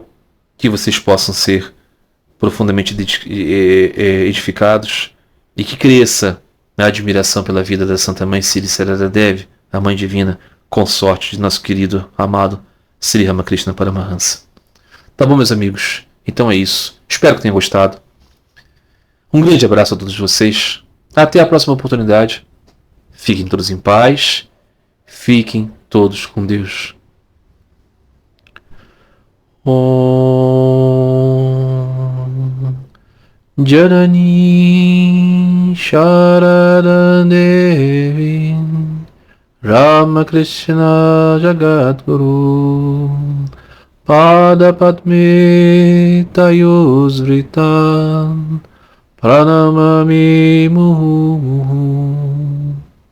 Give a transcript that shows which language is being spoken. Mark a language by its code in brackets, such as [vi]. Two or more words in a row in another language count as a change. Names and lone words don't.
[pt] Que vocês possam ser profundamente edificados e que cresça na admiração pela vida da Santa Mãe Sri Sarada Devi, a Mãe Divina, consorte de nosso querido, amado Sri Ramakrishna Paramahansa. Tá bom, meus amigos? Então é isso. Espero que tenham gostado. Um grande abraço a todos vocês. Até a próxima oportunidade. Fiquem todos em paz. Fiquem todos com Deus. [sa] Om Janani Sharada Devi Ramakrishna Jagadguru Pada Padme Tayosvritan Pranamami Muhu Muhu